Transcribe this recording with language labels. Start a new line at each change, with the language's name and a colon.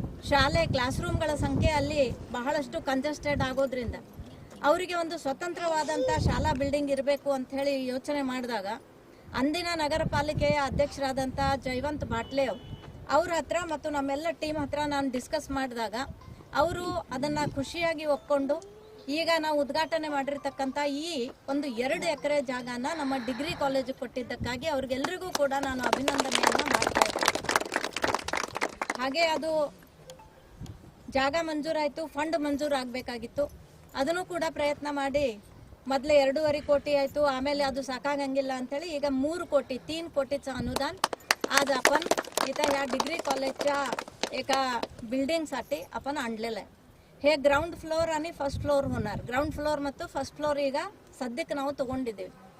Kannada: ಶಾಲೆ ಕ್ಲಾಸ್ ರೂಮ್ಗಳ ಸಂಖ್ಯೆ ಅಲ್ಲಿ ಬಹಳಷ್ಟು ಕಂಜೆಸ್ಟೆಡ್ ಆಗೋದ್ರಿಂದ ಅವರಿಗೆ ಒಂದು ಸ್ವತಂತ್ರವಾದಂಥ ಶಾಲಾ ಬಿಲ್ಡಿಂಗ್ ಇರಬೇಕು ಅಂಥೇಳಿ ಯೋಚನೆ ಮಾಡಿದಾಗ ಅಂದಿನ ನಗರ ಪಾಲಿಕೆಯ ಅಧ್ಯಕ್ಷರಾದಂಥ ಜಯವಂತ್ ಬಾಟ್ಲೆ ಅವ್ರ ಹತ್ರ ಮತ್ತು ನಮ್ಮೆಲ್ಲ ಟೀಮ್ ಹತ್ರ ನಾನು ಡಿಸ್ಕಸ್ ಮಾಡಿದಾಗ ಅವರು ಅದನ್ನು ಖುಷಿಯಾಗಿ ಒಪ್ಕೊಂಡು ಈಗ ನಾವು ಉದ್ಘಾಟನೆ ಮಾಡಿರ್ತಕ್ಕಂಥ ಈ ಒಂದು 2 ಎಕರೆ ಜಾಗನ ನಮ್ಮ ಡಿಗ್ರಿ ಕಾಲೇಜಿಗೆ ಕೊಟ್ಟಿದ್ದಕ್ಕಾಗಿ ಅವ್ರಿಗೆಲ್ರಿಗೂ ಕೂಡ ನಾನು ಅಭಿನಂದನೆಯನ್ನು ಮಾಡ್ತಾ ಇದ್ದೀನಿ. ಹಾಗೆ ಅದು ಜಾಗ ಮಂಜೂರಾಯಿತು, ಫಂಡ್ ಮಂಜೂರು ಆಗಬೇಕಾಗಿತ್ತು. ಅದನ್ನು ಕೂಡ ಪ್ರಯತ್ನ ಮಾಡಿ ಮೊದಲೇ 2.5 ಕೋಟಿ ಆಯಿತು, ಆಮೇಲೆ ಅದು ಸಾಕಾಗಂಗಿಲ್ಲ अंथेळी ಈಗ
Marathi: 3 कोटी 3 कोटीचं अनुदान आज आपण इथं ह्या डिग्री कॉलेजच्या एका बिल्डिंगसाठी आपण आणलेलं आहे. हे ग्राउंड फ्लोर आणि फर्स्ट फ्लोर होणार.
Kannada: ग्राउंड फ्लोर ಮತ್ತು ಫಸ್ಟ್ ಫ್ಲೋರ್ ಈಗ ಸದ್ಯಕ್ಕೆ ನಾವು ತಗೊಂಡಿದ್ದೇವೆ.